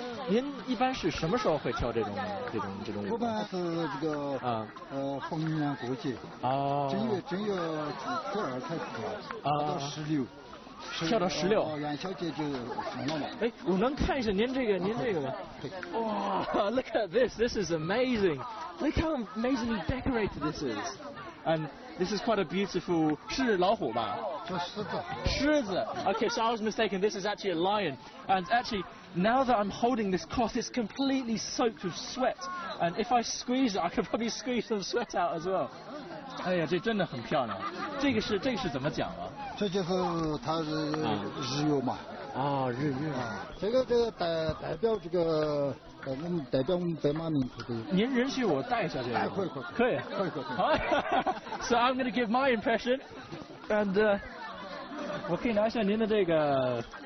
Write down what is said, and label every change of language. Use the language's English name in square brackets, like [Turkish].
[Chinese] 您一般是什么时候会跳这种舞？一般是这个逢年过节，正月初2开始跳，到16。跳到16，元宵节就放了嘛。哎，我能看一下您这个吗？ [English] 哇 ，Look at this! This is amazing! Look how amazingly decorated this is. And this is quite a beautiful. [Chinese] 是老虎吧？狮子。 [English] Okay, so I was mistaken. This is actually a lion. And actually, now that I'm holding this cloth, it's completely soaked with sweat. And if I squeeze it, I could probably squeeze some sweat out as well. [Chinese] 哎呀，这真的很漂亮。这个是怎么讲啊？这就是它是日月嘛。日月。这个代表这个我们代表我们白马民族的。您允许我带一下这个？可以。好。 [English] So I'm going to give my impression, and [Chinese] 我可以拿一下您的这个。